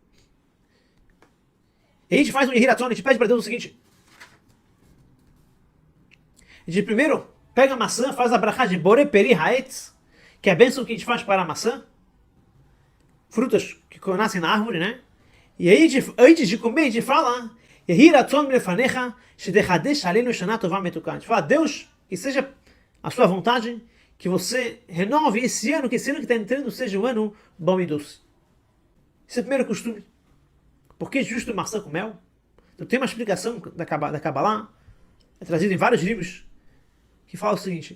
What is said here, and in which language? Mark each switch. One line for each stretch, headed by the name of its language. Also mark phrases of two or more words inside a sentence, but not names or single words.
Portuguese: E a gente faz um Yehiratzon, a gente pede para Deus o seguinte. A gente primeiro pega a maçã, faz a brachá de
Hebrew: בורא פרי העץ,
Portuguese: que é a bênção que a gente faz para a maçã. Frutas que nascem na árvore, né? E aí, antes de comer, a gente fala...
Hebrew: יהי רצון לפניך שתחדש עלינו שנה טובה מתוקן.
Portuguese: A gente fala, Deus, que seja a sua vontade, que você renove esse ano, que esse ano que está entrando seja um ano bom e doce. Esse é o primeiro costume. Por que justo maçã com mel? Então tem uma explicação da Kabbalah, é trazido em vários livros, que fala o seguinte.